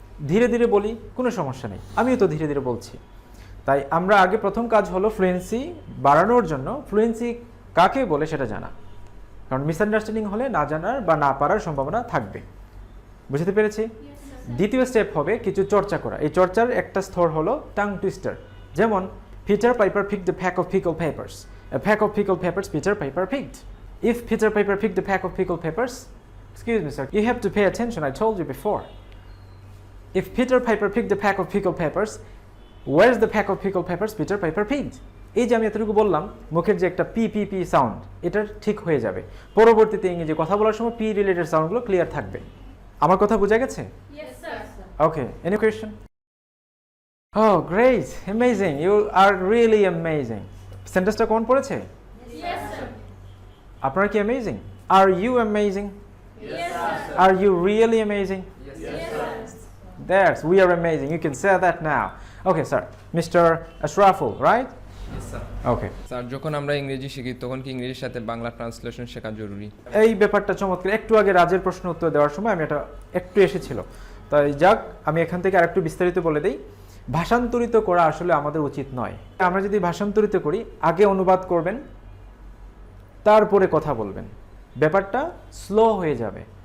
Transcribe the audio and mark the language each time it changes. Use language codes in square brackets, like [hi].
[bn] ধীরে ধীরে বলি, কোনো সমস্যা নেই, আমিও তো ধীরে ধীরে বলছি। তাই আমরা আগে প্রথম কাজ হলো ফ্লুয়েন্সি বাড়ানোর জন্য ফ্লুয়েন্সি কাকে বলে সেটা জানা, কারণ মিসআন্ডারস্ট্যান্ডিং হলে না জানার বা না পারার সম্ভাবনা থাকবে। বুঝতে পেরেছি? দ্বিতীয় স্টেপ হবে কিছু চর্চা করা। এই চর্চার একটা স্তর হলো টাং টুইস্টার। যেমন [en] Peter Piper picked a pack of pickled peppers. A pack of pickled peppers Peter Piper picked. If Peter Piper picked a pack of pickled peppers, excuse me sir, you have to pay attention, I told you before. If Peter Piper picked a pack of pickled peppers, where's the pack of pickled peppers Peter Piper picked? [bn] এই যে আমি এতটুকু বললাম, মুখের যে একটা P P P sound, এটা ঠিক হয়ে যাবে। পরবর্তীতে ইংরেজি কথা বলার সময় পি রিলেটেড সাউন্ডগুলো ক্লিয়ার থাকবে। আমার কথা বোঝা গেছে? ওকে, [en] Any question? Oh, great, amazing, you are really amazing. [bn] সেন্টেন্সটা কোন পড়েছে? আপনারা কি amazing? [en] Are you amazing? Are you really amazing? That's, we are amazing, you can say that now. Okay sir, Mr. Ashraful, right? Okay. [bn] Sir যখন আমরা ইংরেজি শিখি তখন কি ইংরেজির সাথে বাংলা ট্রান্সলেশন শেখা জরুরি? এই ব্যাপারটা চমৎকার। একটু আগে রাজের প্রশ্ন উত্তর দেওয়ার সময় আমি এটা একটু এসেছিল, তাই যাক আমি এখান থেকে আরেকটু বিস্তারিত বলে দিই। ভাষান্তরিত করা আসলে আমাদের উচিত নয়। আমরা যদি ভাষান্তরিত করি, আগে অনুবাদ করবেন, তারপরে কথা বলবেন, ব্যাপারটা স্লো হয়ে যাবে।